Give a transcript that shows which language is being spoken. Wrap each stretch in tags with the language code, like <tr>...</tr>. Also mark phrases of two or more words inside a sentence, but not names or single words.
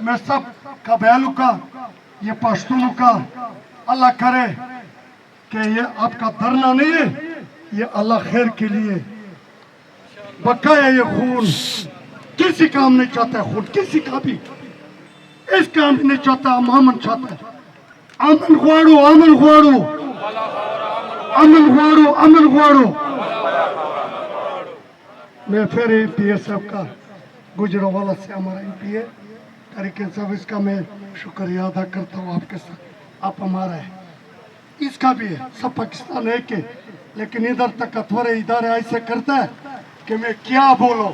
<ur>میں سب قبائلوں کا، یہ پشتونوں کا اللہ کرے کہ یہ آپ کا دھرنا نہیں ہے، یہ اللہ خیر کے لیے بقایا۔ یہ خون کسی کام نہیں چاہتا ہے، خون کسی کا بھی اس کام نہیں چاہتا، ہم امن چاہتا ہے۔</ur> <ps>امن غواړو امن غواړو امن غواړو امن غواړو۔</ps> <ur>میں پھر ایم پی اے صاحب کا گجرانوالہ سے ہمارا ایم پی اے طریقے صاحب، اس کا میں شکریہ ادا کرتا ہوں آپ کے ساتھ۔ آپ ہمارا ہے، اس کا بھی ہے، سب پاکستان ایک ہے، لیکن ادھر طاقتور ادارے ایسے کرتا ہے کہ میں کیا بولوں۔</ur>